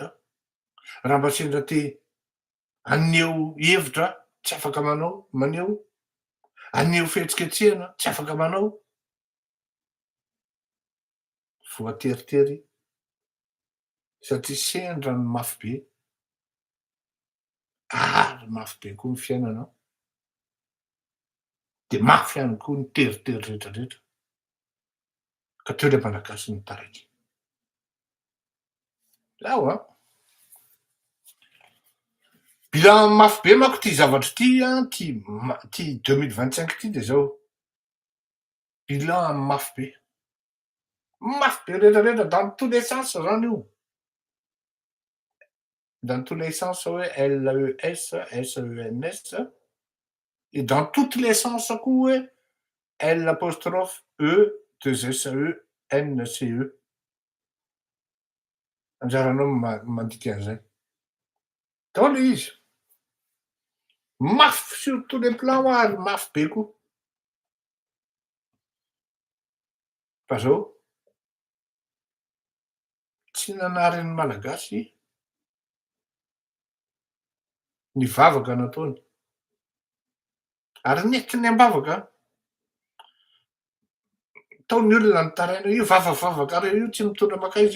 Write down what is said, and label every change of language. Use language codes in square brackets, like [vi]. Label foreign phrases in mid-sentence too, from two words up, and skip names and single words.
[mg] Raha mba sendra te haneho hevitra tsy afaka maneho, haneho fihetsiketsehana tsy afaka manao, voateritery satria sendra ny mafy be ary mafy be koa ny fiainana de mafy ihany koa ny teritery rehetrarehetra ka teo le malagasy ny taraiky. Zao a, bilan mafy be manko ty zavatry ty a, ty 2025 ty de zao, bilan mafy be. Mafy be rehetrarehetra [fr] dans tous les sens [mg] zany io, [fr] dans tous les sens hoe LES, SENS, et dans toutes les sens [mg] koa hoe [fr] L'apostrophe E, 2SE, NCE. [mg] Anjaranao mandika an'izay. Tao le izy. Mafy [fr] sur tous les plans [mg] ary mafy be koa. Fa zao tsy nanarin'ny malagasy ny vavaka nataony. Ary nentiny ambavaka, ataony olona nitaraina io vavavavaka reo io tsy mitondra makaiza io.